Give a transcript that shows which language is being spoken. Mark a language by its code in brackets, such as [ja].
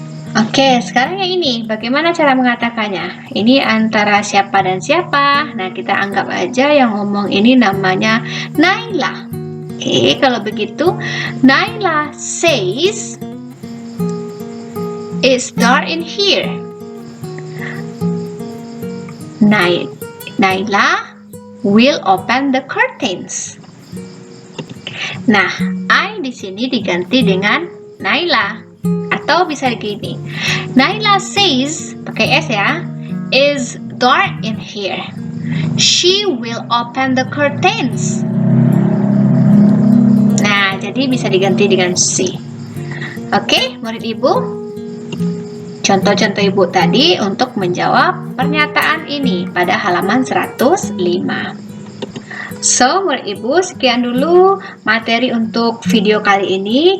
[id] Oke, sekarang yang ini, bagaimana cara mengatakannya? Ini antara siapa dan siapa? Nah, kita anggap aja yang ngomong ini namanya Naila. Oke, kalau begitu, [en] Naila says, it's dark in here. Naila will open the curtains. [id] Nah, I di sini diganti dengan Naila. Atau bisa gini, Naila says, pakai S ya, [en] is dark in here. She will open the curtains. [id] Nah, jadi bisa diganti dengan C. Oke, murid ibu. Contoh-contoh ibu tadi untuk menjawab pernyataan ini pada halaman 105. So, murid ibu, sekian dulu materi untuk video kali ini.